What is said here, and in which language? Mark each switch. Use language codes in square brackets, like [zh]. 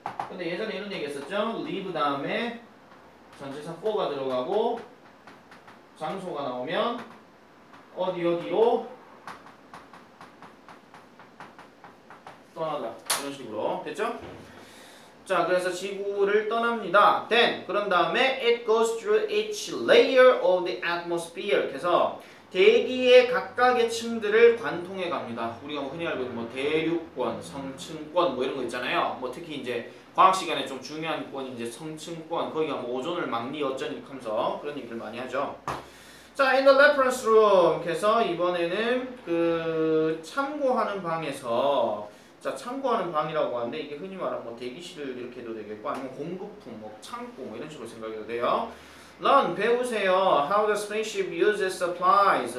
[ko] 근데 예전에 이런 얘기 했었죠. leave 다음에 전체사 for가 들어가고 장소가 나오면 어디로 떠나다. 이런 식으로 됐죠? 자, 그래서 지구를 떠납니다. [en] Then [ko] 그런 다음에 [en] it goes through each layer of the atmosphere. [ko] 그래서 대기의 각각의 층들을 관통해 갑니다. 우리가 뭐 흔히 알고 있는 뭐 대륙권, 성층권 뭐 이런 거 있잖아요. 뭐 특히 이제 과학 시간에 좀 중요한 권이 이제 성층권, 거기가 뭐 오존을 막니 어쩌니 하면서 그런 얘기를 많이 하죠. [en] 자, in the reference room. [ko] 그래서 이번에는 그 참고하는 방에서 자, 참고하는 방이라고 하는데 이게 흔히 말하는 뭐 대기실을 이렇게 해도 되겠고 아니면 공급품, 뭐 창고 뭐 이런 식으로 생각해도 돼요. [en] Learn [ko] 배우세요. [en] How the spaceship uses supplies.